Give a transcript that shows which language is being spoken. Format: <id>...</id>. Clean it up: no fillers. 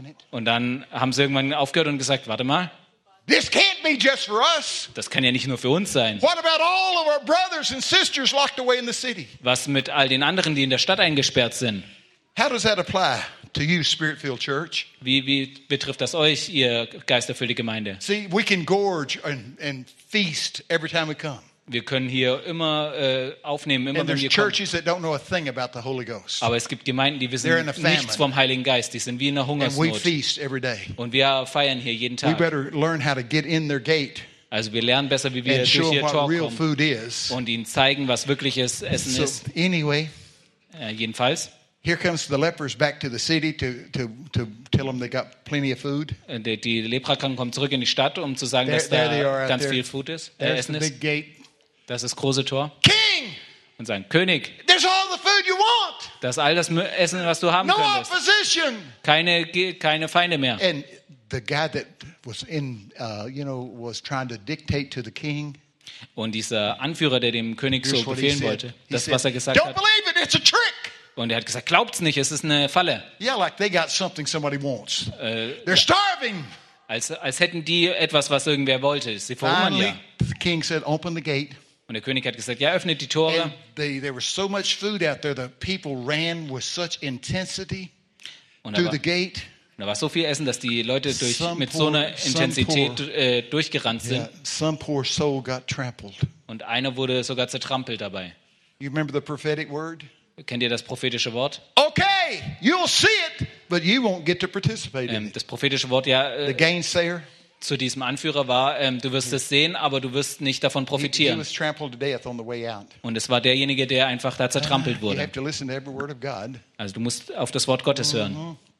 <de>Und dann haben sie irgendwann aufgehört und gesagt: Warte mal.</de> <en>This can't be just for us.</en> <de>Das kann ja nicht nur für uns sein.</de> <en>What about all of our brothers and sisters locked away in the city?</en> <de>Was mit all den anderen, die in der Stadt eingesperrt sind?</de> <en>How does that apply to you, Spirit-filled Church?</en> <de>Wie betrifft das euch, ihr geisterfüllte Gemeinde?</de> <en>See, we can gorge and feast every time we come.</en> <de>Wir können hier immer aufnehmen, immer wenn wir kommen. Aber es gibt Gemeinden, die wissen nichts vom Heiligen Geist. Die sind wie in einer Hungersnot. Und wir feiern hier jeden Tag.</de> <en>We better learn how to get in their gate.</en> <de>Also wir lernen besser, wie wir durch ihr Tor kommen und ihnen zeigen, was wirkliches Essen ist.</de> <en>So anyway,</en> <de>jedenfalls.</de> <en>Here comes the lepers back to the city to tell them they got plenty of food.</en> <de>Die Leprakranken kommen zurück in die Stadt, um zu sagen, dass da ganz viel Food ist. Essen ist.</de> <en>The big gate.</en> <de>Das ist das große Tor.</de> <en>King!</en> <de>Und sein König.</de> <en>There's all the food you want.</en> <de>Das ist all das Essen, was du haben könntest.</de> <en>No opposition.</en> <de>Keine Feinde mehr.</de> <en>And the guy that was in was trying to dictate to the king.</en> <de>Und dieser Anführer, der dem König so befehlen wollte, das was er gesagt hat.</de> <en>Don't believe it, it's a trick.</en> <de>Und er hat gesagt, glaubt's nicht, es ist eine Falle.</de> <en>Yeah, like they got something somebody wants. They're starving.</en> <de>Als hätten die etwas, was irgendwer wollte. Sie verhungern ja.</de> <en>The king said, open the gate.</en> <de>Und der König hat gesagt, ja, öffnet die Tore.</de> <en>There was so much food out there, the people ran with such intensity through the gate.</en> <de>Da war so viel Essen, dass die Leute mit so einer Intensität durchgerannt sind.</de> <en>Some poor soul got trampled.</en> <de>Und einer wurde sogar zertrampelt dabei.</de> <en>You remember the prophetic word?</en> <de>Kennt ihr das prophetische Wort?</de> <en>Okay, you'll see it, but you won't get to participate in it.</en> <de>Das prophetische Wort, ja.</de> <en>The gainsayer.</en> <de>Zu diesem Anführer war, du wirst es sehen, aber du wirst nicht davon profitieren. Und es war derjenige, der einfach da zertrampelt wurde. Also du musst auf das Wort Gottes hören.</de>